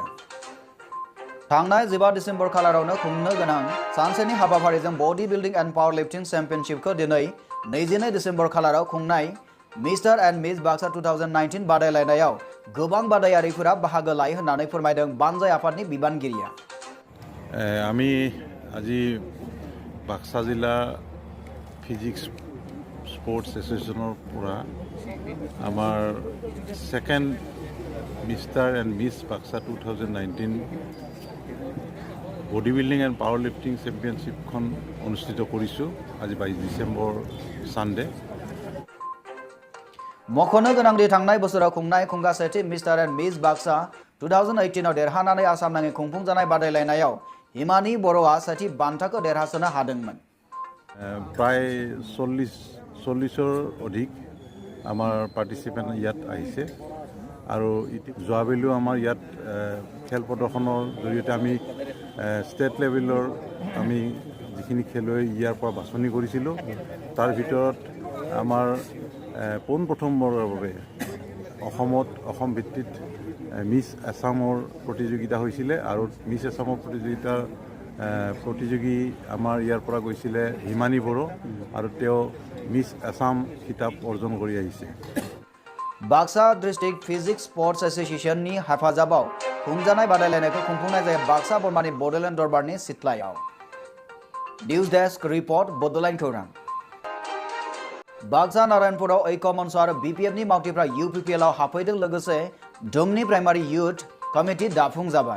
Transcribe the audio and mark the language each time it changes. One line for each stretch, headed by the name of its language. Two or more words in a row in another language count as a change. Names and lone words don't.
Bodo: थांनाय 15 डिसेम्बर खालारावनो खुंनो गोनां सानसेनि हाबाफारिजों बडी बिल्डिं एन्ड पावर लिफ्टिं चेम्पियनशिपखौ दिनै 22 डिसेम्बर खालाराव खुंनाय मिस्टार एन्ड मिस बाक्सा 2019 बादायलायनायाव गोबां बादायारिफोरा बाहागो लायो होननानै फोरमायदों बानजाय आफादनि बिबानगिरिया।
Assamese: আমি আজি বাক্সা জিলা ফিজিক্স স্পোর্টস এসোসিয়েশনের পৰা আমার সেকেন্ড মিস্টার এন্ড মিস বাক্সা 2019 বডি বিল্ডিং এন্ড পাওয়ার লিফটিং চেম্পিয়নশিপখন অনুষ্ঠিত কৰিছো আজি 22 ডিসেম্বৰ সানডে।
Bodo: मख'नो गोनांदि थांनाय बोसोराव खुंनाय खुंगा सेथि मिस्टार एन्ड मिस बाक्सा 2018 आव देरहानानै आसाम नाङै खुंफुंजानाय बादायलायनायाव हिमानी बर'आ सेथि बान्थाखौ देरहासनो हादोंमोन।
Assamese: প্ৰায় 40ৰ অধিক আমাৰ পাৰ্টিচিপেণ্ট ইয়াত আহিছে আৰু যোৱাবেলিও আমাৰ ইয়াত খেল প্ৰদৰ্শনৰ জৰিয়তে আমি
English: state level
Assamese: আমি যিখিনি খেলুৱৈ ইয়াৰ পৰা বাছনি কৰিছিলোঁ তাৰ ভিতৰত আমাৰ পোনপ্ৰথমবাৰৰ বাবে অসম ভিত্তিত মিছ আছামৰ প্ৰতিযোগিতা হৈছিলে আৰু মিছ আছামৰ প্ৰতিযোগী আমাৰ ইয়াৰ পৰা গৈছিলে হিমানী বড়ো আৰু তেওঁ মিছ আছাম খিতাপ অৰ্জন কৰি আহিছে।
Bodo: बाक्सा डिस्ट्रिक्ट फिजिक्स स्पोर्ट्स एसोसिएशननि हेफाजाबाव खुंजानाय बादायलायनायखौ खुंफुंनाय जायो बाक्सा बर्मानि बड'लेण्ड दरबारनि सिथ्लायाव।
English: news desk report
Bodo: बड'लेण्ड खौरां। बाक्सा नारायणपुराव ऐक मंच आरो BPFनि मावथिफ्रा UPPL आव हाबफैदों लोगोसे दुमनि
English: primary youth committee
Bodo: दाफुंजाबाय।